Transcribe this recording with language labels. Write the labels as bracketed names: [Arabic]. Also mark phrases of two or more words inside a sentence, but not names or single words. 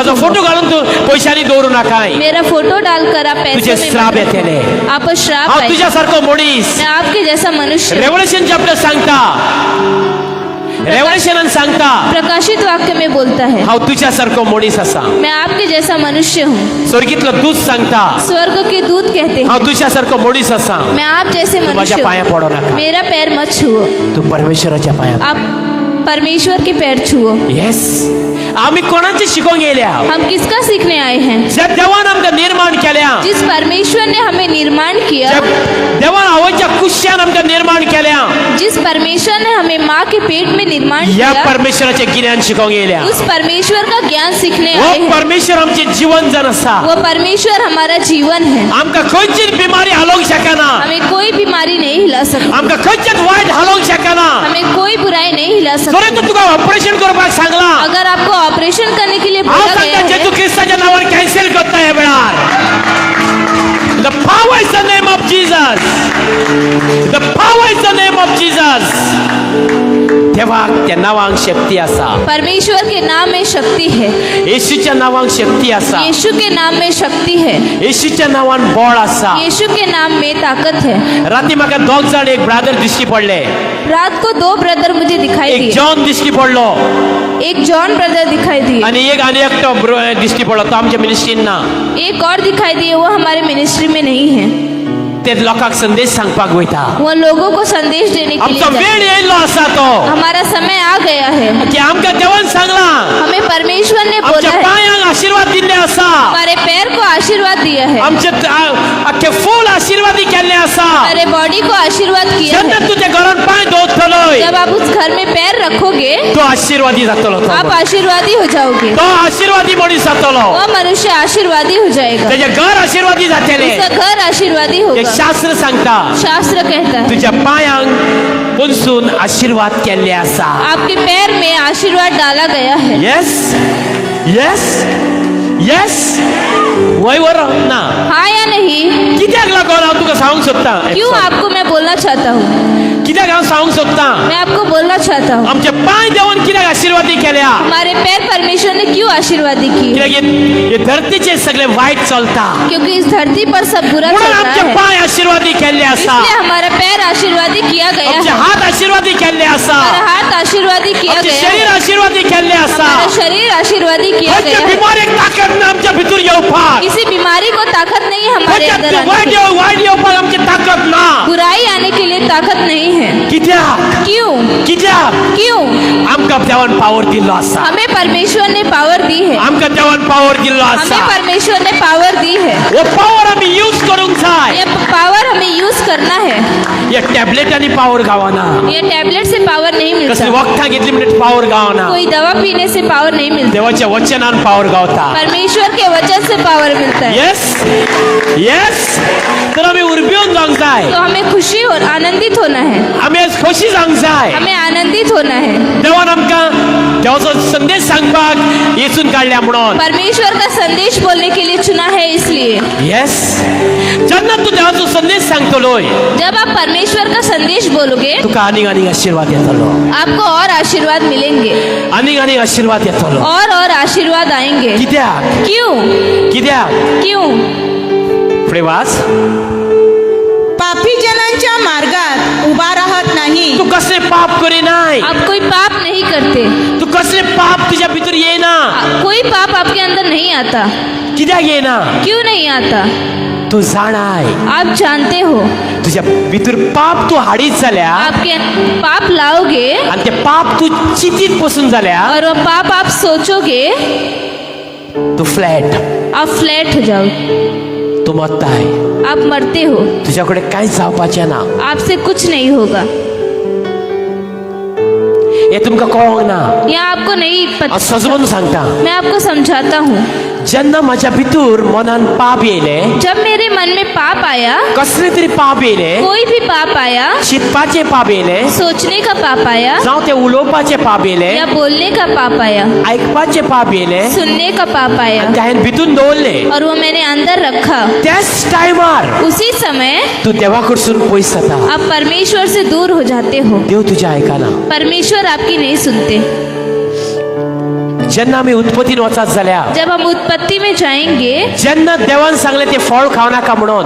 [Konkani] माझो घुसो। फोटो घालून तू पयशांनी दवरू नाकाय [Hindi] मेरा फोटो डालकर आप तुझे पैसे में श्राप मत [Konkani] येतले [Hindi] घुसो। आपको श्राप [Konkani] हांव [Hindi] आएगा। [Konkani] तुझ्या सारको मनीस [Hindi] मैं आपके जैसा मनुष्य हूँ। [English] Revelation chapter [Konkani] सांगता रेवल्युशनान सांगता [Hindi] प्रकाशित वाक्य में बोलता है, [Konkani] हांव तुझ्या सारको मनीस आसा [Hindi] मैं आपके जैसा मनुष्य हूँ। [Konkani] स्वर्गीतलो दूत सांगता [Hindi] स्वर्ग के दूत कहते हैं, [Konkani] हांव तुझ्या सारको मनीस आसा [Hindi] मैं आप जैसे [Konkani] तू माझ्या [Hindi] मनुष्य [Konkani] पांया [Hindi] हूँ। [Konkani] पडो नाका [Hindi] मेरा पैर मत छुओ, [Konkani] तू परमेश्वराच्या पांया [Hindi] आप परमेश्वर के पैर छुओ। [Konkani] येस आम्ही कोणाचे शिकून गेल्या [Hindi] हम किसका सीखने आए हैं? [Konkani] ज्या देवान आमकां निर्माण केल्या [Hindi] जिस परमेश्वर ने हमें निर्माण किया, [Konkani] ज्या देवान आवयच्या कुशान आमकां निर्माण केल्या [Hindi] जिस परमेश्वर ने हमें माँ के पेट में निर्माण या किया, [Konkani] परमेश्वराचे गिन्यान शिकून गेल्या [Hindi] उस परमेश्वर का ज्ञान सीखने वो आए हैं। [Konkani] परमेश्वर आमचे जीवन जन आसा [Hindi] वो परमेश्वर हमारा जीवन है। [Konkani] आमकां खंयचीच बिमारी हालोवंक शकना [Hindi] हमें कोई बीमारी नहीं हिला सकती, [Konkani] आमकां खंयचेच वायट हालोवंक शकना [Hindi] हमें कोई बुराई नहीं हिला [Konkani] जरी [Hindi] सकती। [Konkani] तू तुका ऑपरेशन करपाक सांगला [Hindi] अगर आपको ऑपरेशन करने के लिए [Konkani] हांव [Hindi] बोला गया [Konkani] सांगता [Hindi] है, [Konkani] जेजू क्रिस्ताच्या नावान कॅन्सल करता ह्या वेळार [English] The power is the name of Jesus. The power is the name of Jesus. [Konkani] देवाक त्या नावांक शक्ती आसा [Hindi] परमेश्वर के नाम में शक्ति है, [Konkani] येशूच्या नावांक शक्ती आसा [Hindi] यीशु के नाम में शक्ति है, [Konkani] येशूच्या नावान बळ आसा [Hindi] यीशु के नाम में ताकत है। [Konkani] राती म्हाका दोग जाण एक ब्रादर दिश्टी पडले [Hindi] रात को दो ब्रदर मुझे दिखाई एक दिए, [Konkani] जॉन दिश्टी पडलो [Hindi] एक जॉन ब्रदर दिखाई दिए, [Konkani] आणि एकटो दिश्टी पडलो तो आमच्या मिनिस्ट्रीन ना [Hindi] एक और दिखाई दिए, वो हमारे मिनिस्ट्री में नहीं है। [Konkani] ते लोकांक संदेश सांगपाक वयता [Hindi] वो लोगों को संदेश देने के लिए [Konkani] आमचो [Hindi] जाते [Konkani] वेळ [Hindi] हैं। [Konkani] येयल्लो आसा तो [Hindi] हमारा समय आ गया है, [Konkani] की आमकां देवान सांगला [Hindi] हमें परमेश्वर ने बोला [Konkani] आमच्या [Hindi] है, [Konkani] पांयांक आशीर्वाद दिल्ले आसा [Hindi] हमारे पैर को आशीर्वाद दिया है, [Konkani] आमचे अख्खे फूल आशीर्वादी केल्ले आसा [Hindi] हमारे बॉडी को आशीर्वाद किया [Konkani] जेन्ना [Hindi] है। [Konkani] तुझ्या घरान पांय दवरतलोय [Hindi] जब आप उस घर में पैर रखोगे, [Konkani] तो आशीर्वादी जातलो तो [Hindi] आप आशीर्वादी हो जाओगे, [Konkani] तो आशीर्वादी मनीस जातलो [Hindi] वो मनुष्य आशीर्वादी हो जाएगा, [Konkani] त्याचे घर आशीर्वादी जातले [Hindi] उसका घर आशीर्वादी [Konkani] ते [Hindi] होगा। [Konkani] शास्त्र सांगता [Hindi] शास्त्र कहता है, [Konkani] तुझ्या पांयांक पुंसून आशीर्वाद केल्ले आसा [Hindi] आपके पैर में आशीर्वाद डाला गया है। [English] yes yes yes [Konkani] वय वर ना [Hindi] हाँ या नहीं? [Konkani] कित्याक लागून हांव तुका सांगूंक सोदता [Hindi] क्यों आपको मैं बोलना चाहता हूँ, [Konkani] कित्याक हांव सांगूंक सोदता [Hindi] मैं आपको बोलना चाहता हूँ, [Konkani] आमचे पांय देवन कित्याक आशीर्वादी केल्या [Hindi] हमारे पैर परमेश्वर ने क्यों आशीर्वादी की? [Konkani] कित्याक हे धरतीचे सगळे वायट चलता [Hindi] क्योंकि इस धरती पर सब बुरा चल [Konkani] म्हणून [Hindi] रहा [Konkani] आमचे [Hindi] है, [Konkani] पांय आशीर्वादी केल्ले आसा [Hindi] इसलिए हमारा पैर आशीर्वादी किया गया [Konkani] आमचे [Hindi] है, [Konkani] हात आशीर्वादी केल्ले आसा [Hindi] हमारा हाथ आशीर्वादी किया [Konkani] आमचे [Hindi] गया [Konkani] शरीर [Hindi] है, [Konkani] आशीर्वादी केल्ले आसा [Hindi] हमारा शरीर आशीर्वादी किया [Konkani] खंयचे [Hindi] गया है। [Konkani] बिमारीक ताकद ना आमच्या भितर येवपाक [Hindi] किसी बीमारी को ताकत नहीं है हमारे अंदर [Konkani] खंयचे [Hindi] आने की। [Konkani] वायट येवपाक आमची ताकद ना [Hindi] बुराई आने के लिए ताकत नहीं है। [Konkani] कित्याक [Hindi] क्यों? [Konkani] कित्याक [Hindi] क्यों? [Konkani] आमकां देवान पावर दिल्लो आसा [Hindi] हमें परमेश्वर ने पावर दी है, [Konkani] आमकां देवान पावर दिल्लो [Hindi] हमें [Konkani] आसा [Hindi] परमेश्वर ने पावर दी है, [Konkani] वो पावर आमी यूज करूंक जाय [Hindi] ये पावर हमें यूज करना है। [Konkani] या टॅबलेटांनी पावर गावना [Hindi] ये टैबलेट से पावर नहीं [Konkani] कसली [Hindi] मिलता, [Konkani] वखदां घेतली म्हणट पावर गावना [Hindi] कोई दवा पीने से पावर नहीं मिलता, [Konkani] देवाच्या वचनान पावर गावता [Hindi] परमेश्वर के वचन से पावर मिलता है। [English] yes yes [Konkani] तर आमी उर्बेवन जावंक जाय [Hindi] तो हमें खुशी और आनंदित होना है, [Konkani] आमी आज खोशी जावंक जाय [Hindi] हमें आनंदित होना है। [Konkani] देवान आमकां देवाचो संदेश सांगपाक येचून काडल्या म्हणून [Hindi] परमेश्वर का संदेश बोलने के लिए चुना है इसलिए। [Konkani] येस जेन्ना तूं देवाचो संदेश सांगतलोय [Hindi] जब आप परमेश्वर का संदेश बोलोगे [Konkani] तुका आनीक आनीक आशीर्वाद येतलो, [Hindi] आपको और आशीर्वाद मिलेंगे [Konkani] आनीक आनीक आशीर्वाद येतलो। [Hindi] और आशीर्वाद आएंगे। [Konkani] कित्याक [Hindi] क्यों? [Konkani] कित्याक [Hindi] क्यों? [Konkani] फुडें वाच। [Marathi] पापी जनांच्या मार्गात उभा राहत नाही, [Konkani] तू कसले पाप करिनाय, [Hindi] आप कोई पाप नहीं करते, [Konkani] तू कसले पाप तुझ्या भितर येना। [Hindi] कोई पाप आपके अंदर नहीं आता। [Konkani] कित्याक येना? [Hindi] क्यों नहीं आता? [Konkani] तू जाणाय [Hindi] आप जानते हो [Konkani] तुझ्या भितर पाप तू हाडीत जाल्या [Hindi] आपके पाप लाओगे [Konkani] आणि ते पाप तू चितीत बसून जाल्या [Hindi] और वो पाप आप सोचोगे, [Konkani] तू फ्लॅट, [Hindi] आप फ्लैट हो जाओगे, [Konkani] तू मरताय, [Hindi] आप मरते हो, [Konkani] तुझ्याकडे कांयच जावपाचें ना। [Hindi] आपसे कुछ नहीं होगा। [Konkani] हे तुमकां कळोंक ना। [Hindi] यह आपको नहीं [Konkani] हांव [Hindi] पता। [Konkani] सजवून सांगता, [Hindi] मैं आपको समझाता हूँ। [Konkani] जेन्ना म्हज्या भितर मनान पाप येयले, [Hindi] जब मेरे मन में पाप आया, [Konkani] कसले तरी पाप येयले, [Hindi] कोई भी पाप आया, [Konkani] चिंतपाचे पाप येयले, [Hindi] सोचने का पाप आया [Konkani] जावं ते उलोवपाचे पाप येयले, [Hindi] या बोलने का पाप आया, [Konkani] आयकपाचे पाप येयले [Hindi] सुनने का पाप आया [Konkani] आनी ते हांवें भितून दवरले, [Hindi] और वो मैंने अंदर रखा, [Konkani] त्याच टायमार [Hindi] उसी समय [Konkani] तू देवा कडसून पयस जाता। [Hindi] आप परमेश्वर से दूर हो जाते हो। [Konkani] देव तुझ्या आयकाना। [Hindi] परमेश्वर आपकी नहीं सुनते। [Konkani] जेन्ना आमी उत्पत्तीन वचात जाल्यार, [Hindi] जब हम उत्पत्ति में जाएंगे, [Konkani] जेन्ना देवान सांगले ते फळ खाव नाका म्हणून,